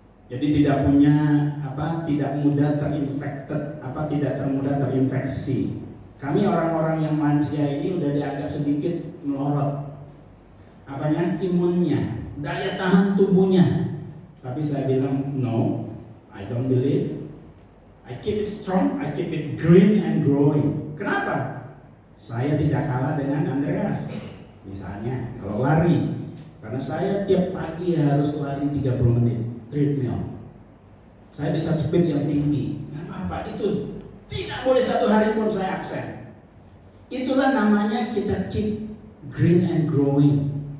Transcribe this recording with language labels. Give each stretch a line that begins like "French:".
Indonesian: Jadi tidak punya tidak mudah terinfected, tidak termudah terinfeksi. Kami orang-orang yang lansia ini udah dianggap sedikit melorot. Imunnya, daya tahan tubuhnya. Tapi saya bilang
English: no, I don't believe. I keep it strong, I keep it green and growing.
Indonesian: Kenapa? Saya tidak kalah dengan Andreas. Misalnya kalau lari, karena saya tiap pagi harus lari 30 menit treadmill. Saya bisa speed yang tinggi. Nggak apa-apa, itu tidak boleh satu hari pun saya absen. Itulah namanya kita
English: keep green and growing.